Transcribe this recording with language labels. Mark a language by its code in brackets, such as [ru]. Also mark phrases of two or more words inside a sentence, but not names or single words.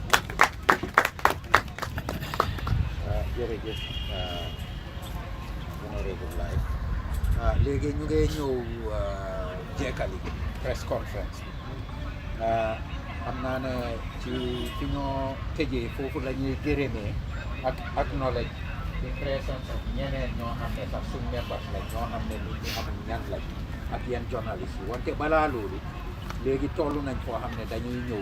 [wo] jërëjëf honorable Laye léegi ñu ngi ñëw jekkali [en] press conference [wo] bi xam naa ne ci fi ñoo tëjee foofu la ñuy gërëmee ak [en] acknowledge the presence of [wo] ñeneen ñoo xam ne sax suñ members lañ ñoo xam ne nit ñi amul ñan lañ ak yenn journaliste yi wante balaa loolu léegi toll nañ foo xam ne dañuy ñëw